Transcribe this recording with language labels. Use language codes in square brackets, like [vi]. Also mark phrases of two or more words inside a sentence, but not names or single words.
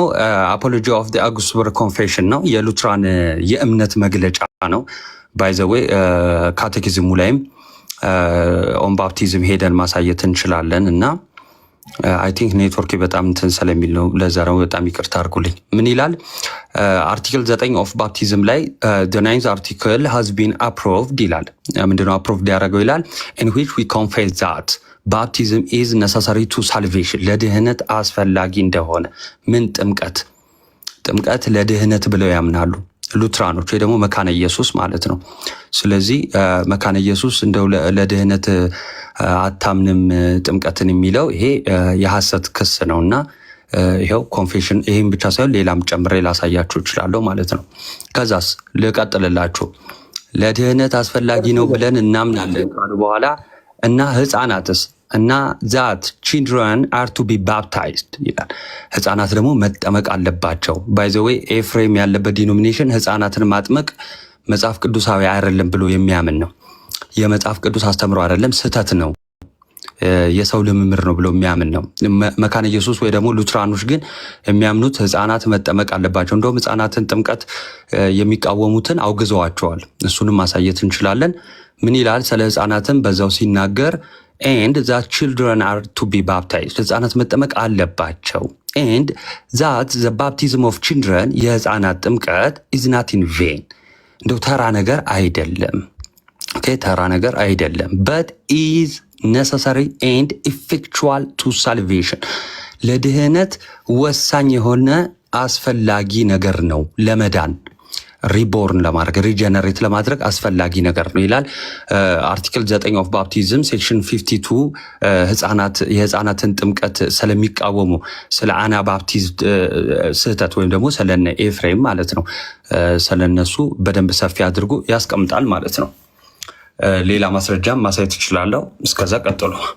[am] አፖሎጂ ኦፍ ዘ አውግስበርግ ኮንፌሽን ነው። የሉትራን የእምነት መግለጫ ነው። [en] by the way [am] ካቴኪዝሙ ላይም ኦን ባፕቲዝም ሄደን ማሳየት እንችላለን እና [en] I think network [am] በጣም እንትን ስለሚል ነው። ለዛ ነው በጣም ይቅርታ አድርጉልኝ። ምን ይላል [en] Article 9 of Baptism [am] ላይ [en] the ninth article has been approved [am] ይላል። ምንድነው አፕሮቭድ ያደረገው ይላል [en] in which we confess that baptism is necessary to salvation [am] ለድህነት አስፈላጊ እንደሆነ። ምን ጥምቀት ለድህነት ብለው ያምናሉ ሉትራኖች ወይ ደግሞ መካነ ኢየሱስ ማለት ነው። ስለዚህ መካነ ኢየሱስ እንደው ለድህነት አታምንም ጥምቀትን የሚለው ይሄ የሐሰት ክስ ነውና ይሄው ኮንፌሽን ይሄን ብቻ ሳይሆን ሌላም ጨምሬ ላሳያችሁ እችላለሁ ማለት ነው። ከዛስ ልቀጥልላችሁ። ለድህነት አስፈላጊ ነው ብለን እናምናለን ካሉ በኋላ እና ህፃናትስ እና that [en] children are to be baptized [am] ይላል። ህፃናት ደግሞ መጠመቅ አለባቸው። [en] by the way [am] ኤፍሬም ያለበት ዲኖሚኔሽን ህፃናትን ማጥመቅ መጽሐፍ ቅዱሳዊ አይደለም ብሎ የሚያምን ነው። የመጽሐፍ ቅዱስ አስተምሮ አይደለም፣ ስህተት ነው፣ የሰው ልምምር ነው ብሎ የሚያምን ነው። መካነ ኢየሱስ ወይ ደግሞ ሉትራኖች ግን የሚያምኑት ህፃናት መጠመቅ አለባቸው። እንደውም ህፃናትን ጥምቀት የሚቃወሙትን አውግዘዋቸዋል። እሱንም ማሳየት እንችላለን። ምን ይላል ስለ ህፃናትን በዛው ሲናገር [en] and that children are to be baptized [am] ህፃናት መጠመቅ አለባቸው [en] and that the baptism of children [am] የህፃናት ጥምቀት [en] is not in vain [am] እንደው ተራ ነገር አይደለም። ኦኬ ተራ ነገር አይደለም [en] but is necessary and effectual to salvation [am] ለድህነት ወሳኝ የሆነ አስፈላጊ ነገር ነው። ለመዳን ሪቦርን ለማድረግ ሪጀነሬት ለማድረግ አስፈላጊ ነገር ነው ይላል። [en] Article 9 of Baptism Section [am] 52 የህፃናትን ጥምቀት ስለሚቃወሙ ስለ አና ባፕቲዝም ስህተት ወይም ደግሞ ስለነ ኤፍሬም ማለት ነው ስለነሱ በደንብ ሰፊ አድርጎ ያስቀምጣል ማለት ነው። ሌላ ማስረጃም ማሳየት እችላለሁ። እስከዛ ቀጥሉ።